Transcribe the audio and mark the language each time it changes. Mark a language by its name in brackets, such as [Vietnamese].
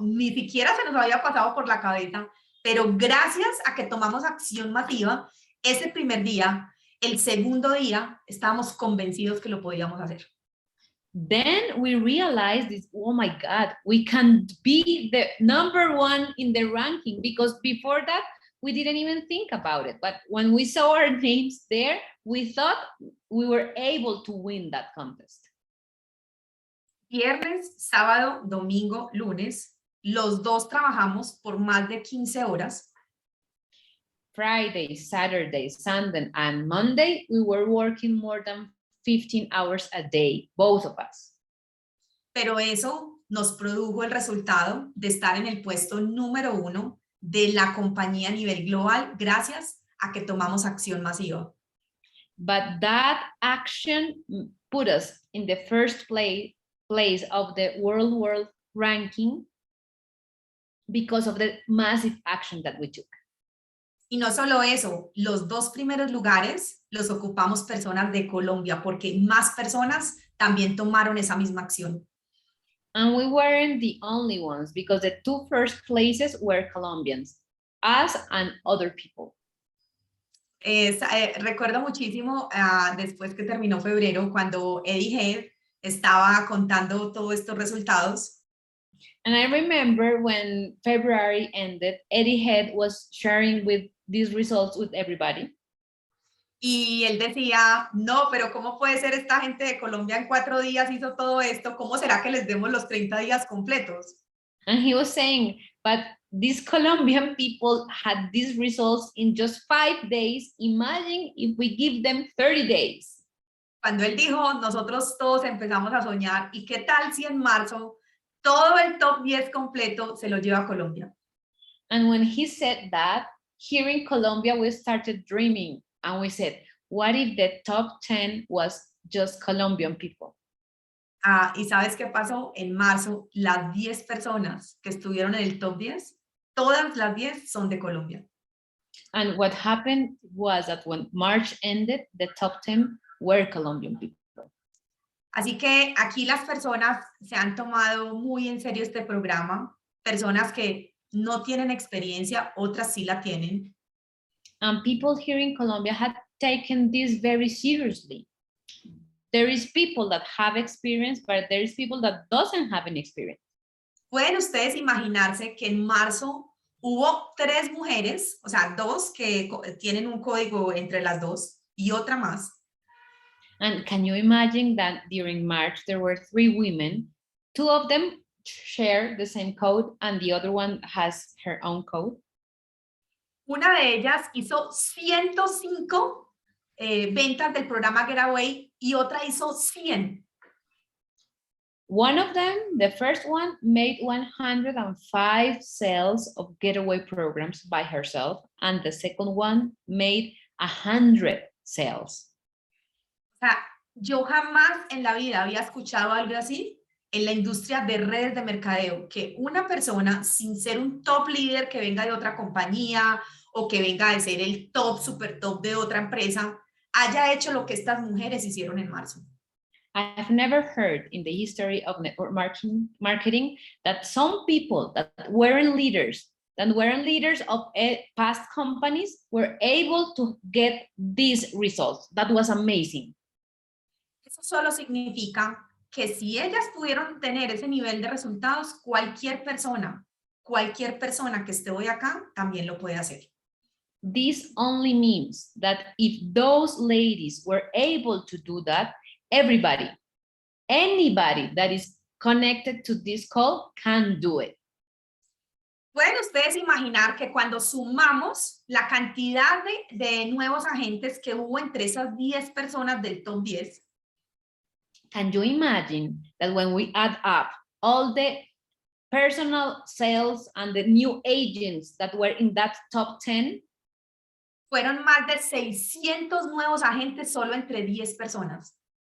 [Spanish] Ni siquiera se nos había pasado por la cabeza, pero gracias a que tomamos acción masiva, ese primer día, el segundo día, estábamos convencidos que lo podíamos hacer. [English] Then we realized this, oh my God, we can be the number 1 in the ranking, because before that, we didn't even think about it. But when we saw our names there, we thought we were able to win that contest. [Spanish] Viernes, sábado, domingo, lunes, los dos trabajamos por más de 15 horas. [English] Friday, Saturday, Sunday, and Monday, we were working more than 15 hours a day, both of us. [Spanish] Pero eso nos produjo el resultado de estar en el puesto número 1 de la compañía a nivel global gracias a que tomamos acción masiva. [English] But that action put us in the first place of the world ranking because of the massive action that we took. [Spanish] Y no solo eso, los 2 primeros lugares los ocupamos personas de Colombia porque más personas también tomaron esa misma acción. [English] And we weren't the only ones because the 2 first places were Colombians, us and other people. [Spanish] Recuerdo muchísimo después que terminó febrero cuando Eddie Head estaba contando todos estos resultados. [English] And I remember when February ended, Eddie Head was sharing with these results with everybody. [Spanish] Y él decía, no, pero ¿cómo puede ser esta gente de Colombia en 4 días hizo todo esto? ¿Cómo será que les demos los 30 días completos? [English] And he was saying, but these Colombian people had these results in just 5 days. Imagine if we give them 30 days. [Spanish] Cuando él dijo, nosotros todos empezamos a soñar, ¿y qué tal si en marzo todo el top 10 completo se lo lleva a Colombia? [English] And when he said that, here in Colombia, we started dreaming. And we said, what if the top 10 was just Colombian people? [Spanish] ¿Y sabes qué pasó? En marzo, las 10 personas que estuvieron en el top 10, todas las 10 son de Colombia. [English] And what happened was that when March ended, the top 10 were Colombian people. [Spanish] Así que aquí las personas se han tomado muy en serio este programa, personas que no tienen experiencia, otras sí la tienen. [English] And people here in Colombia had taken this very seriously. There is people that have experience, but there is people that doesn't have any experience. [Spanish] ¿Pueden ustedes imaginarse que en marzo hubo 3 mujeres, o sea, 2 que tienen un código entre las 2 y otra más? [English] And can you imagine that during March, there were 3 women, 2 of them share the same code and the other one has her own code? [Spanish] Una de ellas hizo 105 ventas del programa Getaway y otra hizo 100. [English] One of them, the first one, made 105 sales of Getaway programs by herself, and the second one made 100 sales. [Spanish] O sea, yo jamás en la vida había escuchado algo así en la industria de redes de mercadeo, que una persona sin ser un top líder que venga de otra compañía o que venga de ser el top, super top de otra empresa, haya hecho lo que estas mujeres hicieron en marzo. [English] I've never heard in the history of network marketing that some people that weren't leaders of past companies were able to get these results. That was amazing. [Spanish] Eso solo significa que si ellas pudieron tener ese nivel de resultados, cualquier persona que esté hoy acá también lo puede hacer. [English] This only means that if those ladies were able to do that, everybody, anybody that is connected to this call can do it. [Spanish] ¿Pueden ustedes imaginar que cuando sumamos la cantidad de nuevos agentes que hubo entre esas 10 personas del top 10? [English] Can you imagine that when we add up all the personal sales and the new agents that were in that top 10? [Spanish] Fueron más de 600 nuevos agentes solo entre 10 personas.